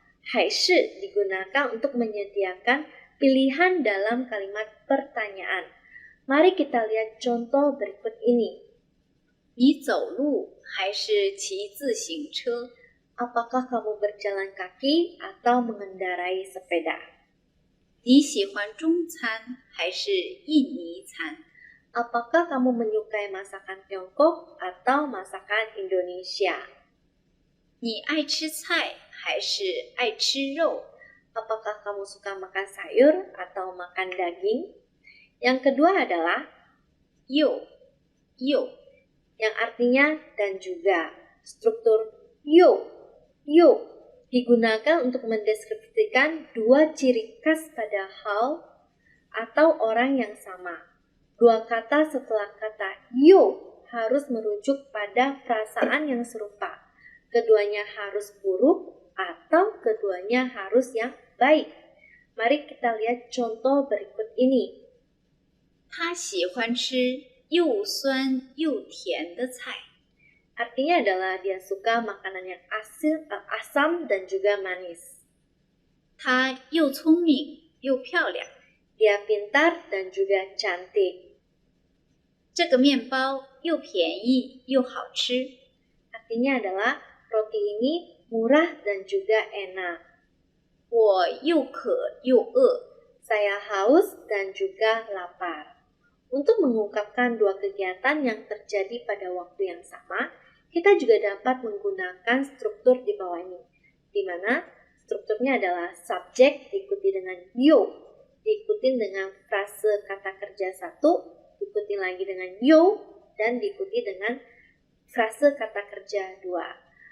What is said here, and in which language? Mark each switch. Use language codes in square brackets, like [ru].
[id] Hai shi digunakan untuk menyediakan pilihan dalam kalimat pertanyaan. Mari kita lihat contoh berikut ini. [zh] 你走路还是骑自行车? [id] Apakah kamu berjalan kaki atau mengendarai sepeda? [zh] 你喜欢中餐还是印尼餐? [id] Apakah kamu menyukai masakan Tiongkok atau masakan Indonesia? [zh] 你爱吃菜还是爱吃肉? [id] Apakah kamu suka makan sayur atau makan daging? Yang kedua adalah [zh] 又 [id] yang artinya dan juga. Struktur yo digunakan untuk mendeskripsikan dua ciri khas pada hal atau orang yang sama. Dua kata setelah kata yo harus merujuk pada perasaan yang serupa. Keduanya harus buruk atau keduanya harus yang baik. Mari kita lihat contoh berikut ini. [zh] 他喜欢吃又酸又甜的菜. [id] Artinya adalah dia suka makanan yang asam dan juga manis. [zh] 他又聪明又漂亮. [id] Dia pintar dan juga cantik. [zh] 这个面包又便宜又好吃. [id] Artinya adalah roti ini murah dan juga enak. [zh] 我又渴又饿. [id] Saya haus dan juga lapar. Untuk mengungkapkan dua kegiatan yang terjadi pada waktu yang sama, kita juga dapat menggunakan struktur di bawah ini, di mana strukturnya adalah subjek diikuti dengan yo, diikuti dengan frase kata kerja satu, diikuti lagi dengan yo, dan diikuti dengan frase kata kerja dua.